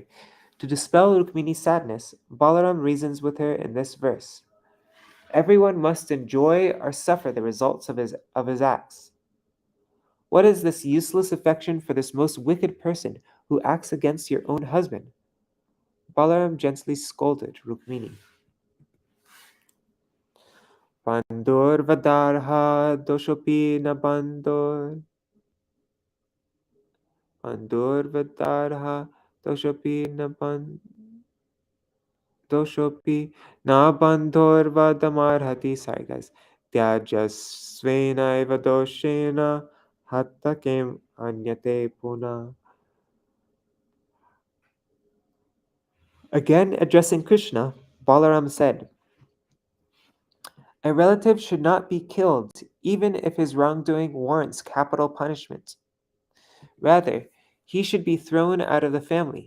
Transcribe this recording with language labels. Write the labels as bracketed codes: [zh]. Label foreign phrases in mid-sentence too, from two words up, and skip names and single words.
[en] To dispel Rukmiṇī's sadness, Balaram reasons with her in this verse. Everyone must enjoy or suffer the results of his acts. What is this useless affection for this most wicked person who acts against your own husband? Balaram gently scolded Rukmiṇī. [sa] बन्धुर् वधार्ह दोषोऽपि न बन्धुर्. बन्धुर् वधार्ह दोषोऽपि न दोषोऽपि न बन्धुर् वधमर्हति. [en] Sorry guys. [sa] त्याजस्वेनैव दोषेण हतकेम् अन्यते पुन. [en] Again addressing Krishna, Balaram said, a relative should not be killed even if his wrongdoing warrants capital punishment. Rather, he should be thrown out of the family.